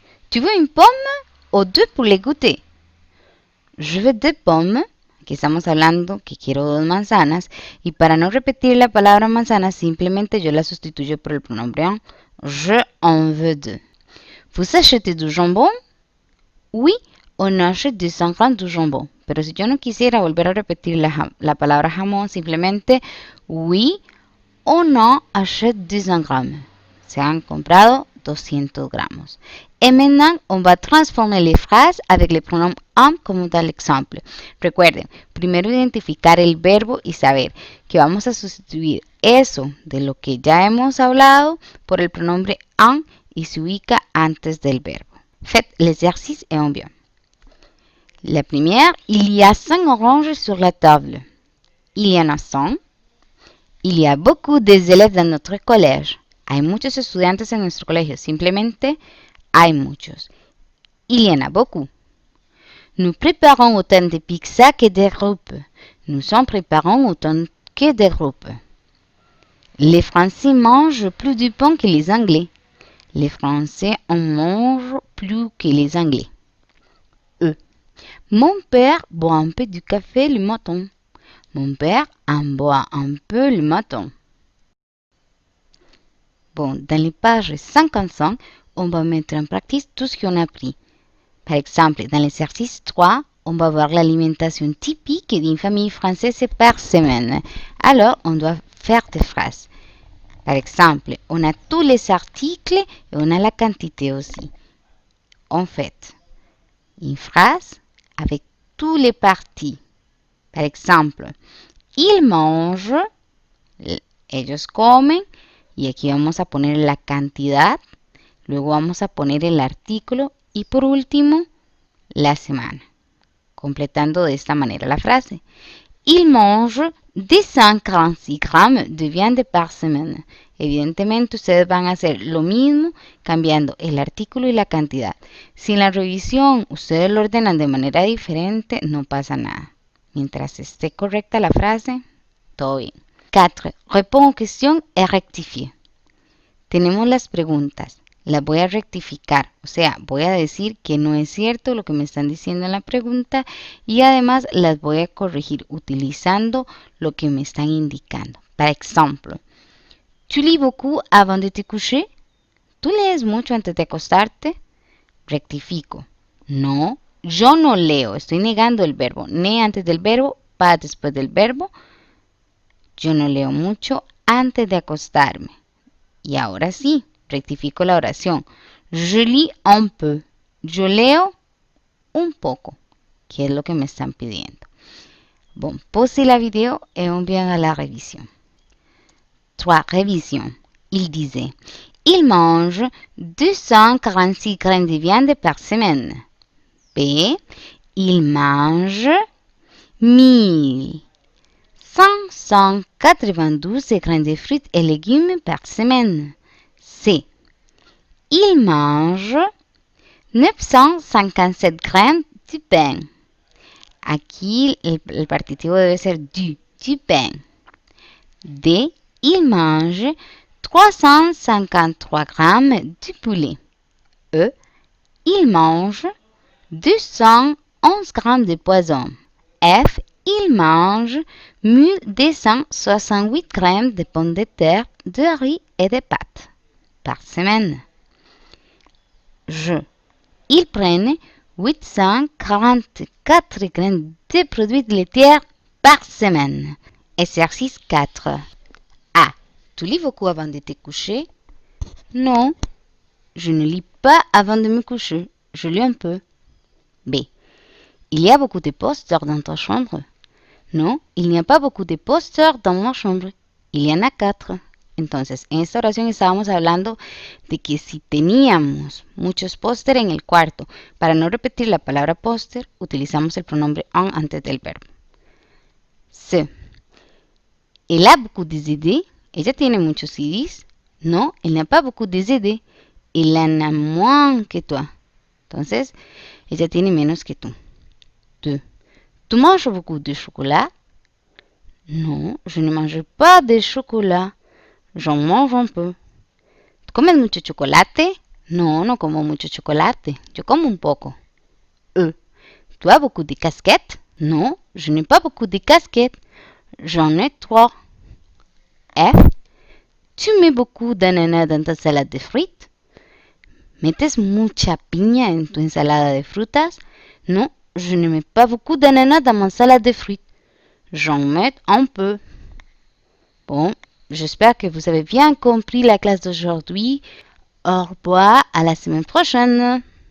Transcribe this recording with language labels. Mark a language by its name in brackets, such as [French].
[French] Tu veux une pomme ou deux pour les goûter? Je veux 2 pommes [Spanish] que estamos hablando que quiero 2 manzanas, y para no repetir la palabra manzana, simplemente yo la sustituyo por el pronombre en. [French] Je en veux 2. Vous achetez du jambon? Oui, on achète 200 grammes de jambon. [Spanish] Pero si yo no quisiera volver a repetir la palabra jamón, simplemente [French] oui, on en achète 200 grammes. [Spanish] Se han comprado 200 gramos. [French] Et maintenant, on va transformer les phrases avec les pronoms en como dans l'exemple. [Spanish] Recuerden, primero identificar el verbo y saber que vamos a sustituir eso de lo que ya hemos hablado por el pronombre en y se ubica antes del verbo. [French] Faites l'exercice et on vient. La première, il y a 5 oranges sur la table. Il y en a 100. Il y a beaucoup d'élèves dans notre collège. [Spanish] Hay muchos estudiantes en nuestro colegio. Simplemente hay muchos. [French] Il y en a beaucoup. Nous préparons autant de pizzas que de groupes. Nous en préparons autant que de groupes. Les Français mangent plus du pain que les Anglais. Les Français en mangent plus que les Anglais. Mon père boit un peu du café le matin. Mon père en boit un peu le matin. Bon, dans les pages 55, on va mettre en pratique tout ce qu'on a appris. Par exemple, dans l'exercice 3, on va voir l'alimentation typique d'une famille française par semaine. Alors, on doit faire des phrases. Par exemple, on a tous les articles et on a la quantité aussi. En fait, une phrase avec tous les parties. Par exemple, ils mangent, [Spanish] ellos comen, y aquí vamos a poner la cantidad, luego vamos a poner el artículo y por último, la semana, completando de esta manera la frase. [French] Ils mangent 246 grammes de viande par semaine. [Spanish] Evidentemente ustedes van a hacer lo mismo cambiando el artículo y la cantidad. Si en la revisión ustedes lo ordenan de manera diferente, no pasa nada. Mientras esté correcta la frase, todo bien. 4. [French] Réponds aux questions et rectifie. [Spanish] Tenemos las preguntas. Las voy a rectificar, o sea, voy a decir que no es cierto lo que me están diciendo en la pregunta y además las voy a corregir utilizando lo que me están indicando. Por ejemplo, [French] ¿tu lis beaucoup avant de te coucher? [Spanish] ¿Tú lees mucho antes de acostarte? Rectifico. No, yo no leo, estoy negando el verbo. Ne antes del verbo, pas después del verbo. Yo no leo mucho antes de acostarme. Y ahora sí, rectifico la oración. [French] Je lis un peu. [Spanish] Yo leo un poco, que es lo que me están pidiendo. [French] Bon, posez la vidéo et on vient à la révision. 3. Révision. Il disait, il mange 246 grammes de viande par semaine. B. Il mange 1592 grammes de fruits et légumes par semaine. C. Il mange 957 grammes de pain. [Spanish] Aquí el partitivo debe ser [French] du pain. D. Il mange 353 grammes de poulet. E. Il mange 211 grammes de poisson. F. Il mange 1268 grammes de pommes de terre, de riz et de pâtes par semaine. G. Ils prennent 844 grammes de produits laitiers par semaine. Exercice 4. A. Tu lis beaucoup avant de te coucher? Non, je ne lis pas avant de me coucher. Je lis un peu. B. Il y a beaucoup de posters dans ta chambre? No, il n'y a pas beaucoup de posters dans ma chambre. Il y en a 4. [Spanish] Entonces, en esta oración estábamos hablando de que si teníamos muchos póster en el cuarto, para no repetir la palabra póster, utilizamos el pronombre en antes del verbo. [French] C. Elle a beaucoup de CD. [Spanish] Ella tiene muchos CDs. [French] No, elle n'a pas beaucoup de CD. Elle en a moins que toi. [Spanish] Entonces, ella tiene menos que tú. 2. [French] Tu manges beaucoup de chocolat? Non, je ne mange pas de chocolat. J'en mange un peu. [Spanish] ¿Tú comes mucho chocolate? No, como mucho chocolate. Yo como un poco. E. [French] ¿Tu as beaucoup de casquettes? Non, je n'ai pas beaucoup de casquettes. J'en ai 3. F. Tu mets beaucoup d'ananas dans ta salade de frites. [Spanish] ¿Metes mucha piña en tu ensalada de frutas? [French] Non, je ne mets pas beaucoup d'ananas dans ma salade de frites. J'en mets un peu. Bon, j'espère que vous avez bien compris la classe d'aujourd'hui. Au revoir, à la semaine prochaine.